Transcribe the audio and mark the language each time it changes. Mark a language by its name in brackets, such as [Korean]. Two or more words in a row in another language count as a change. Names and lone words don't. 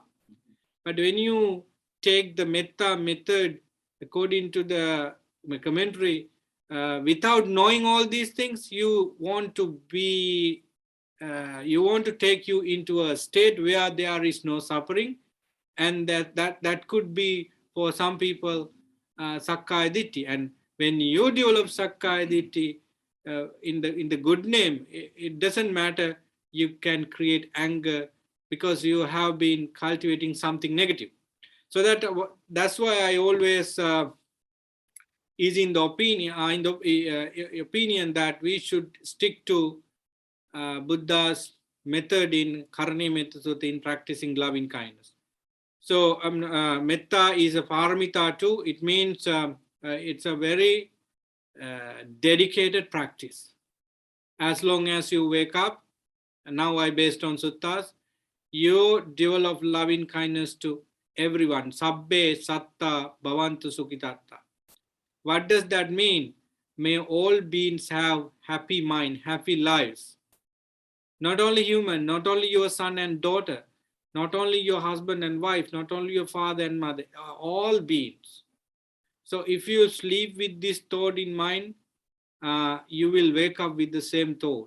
[English] But when you take the metta method according to the commentary, without knowing all these things, you want to take you into a state where there is no suffering, and that could be for some people [Pali] sakkaya ditthi. [English] And when you develop [Pali] sakkaya ditthi [English] in the good name, it doesn't matter. You can create anger because you have been cultivating something negative. So that's why I always is in the opinion that we should stick to Buddha's method in Karani Metta Sutta in practicing loving kindness. So metta is a paramita too. It means it's a very dedicated practice. As long as you wake up, and now I based on suttas, you develop loving kindness to everyone. [Pali] Sabbe satta bhavantu sukhitatta. [English] What does that mean? May all beings have happy mind, happy lives. Not only human, not only your son and daughter, not only your husband and wife, not only your father and mother, all beings. So if you sleep with this thought in mind, you will wake up with the same thought.